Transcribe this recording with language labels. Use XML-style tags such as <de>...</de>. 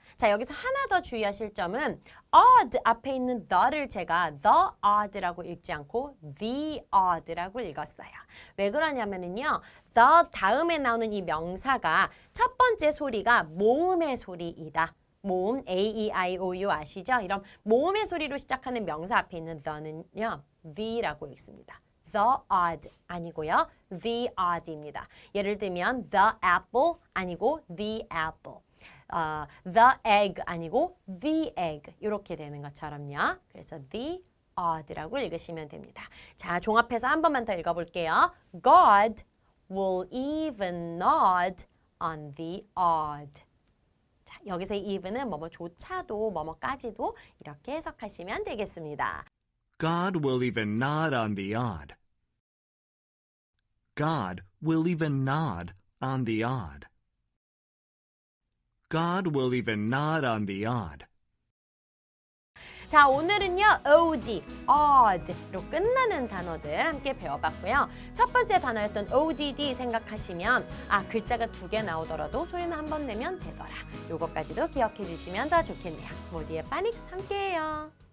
<ko>자, 여기서 하나 더 주의하실 점은 odd 앞에 있는 the를 제가 the odd라고 읽지 않고 the odd라고 읽었어요. 왜 그러냐면요, the 다음에 나오는 이 명사가 첫 번째 소리가 모음의 소리이다. 모음 A-E-I-O-U 아시죠? 이런 모음의 소리로 시작하는 명사 앞에 있는 the는요, the라고 읽습니다. the odd 아니고요, the odd입니다. 예를 들면 the apple 아니고 the apple, the egg 아니고 the egg 이렇게 되는 것처럼요. 그래서 the odd라고 읽으시면 됩니다. 자, 종합해서 한 번만 더 읽어볼게요.</ko> <en>God will even nod on the odd.</en> <ko>여기서 even은 뭐뭐조차도 뭐뭐까지도 이렇게 해석하시면 되겠습니다.</ko> <en>God will even nod on the odd. God will even nod on the odd. God will even nod on the odd.</en> <ko>자, 오늘은요, odd, odd로 끝나는 단어들 함께 배워봤고요. 첫 번째 단어였던 odd 생각하시면 글자가 2개 나오더라도 소리는 한 번 내면 되더라. 요것까지도 기억해 주시면 더 좋겠네요. 모두의 파닉스 함께해요.</ko>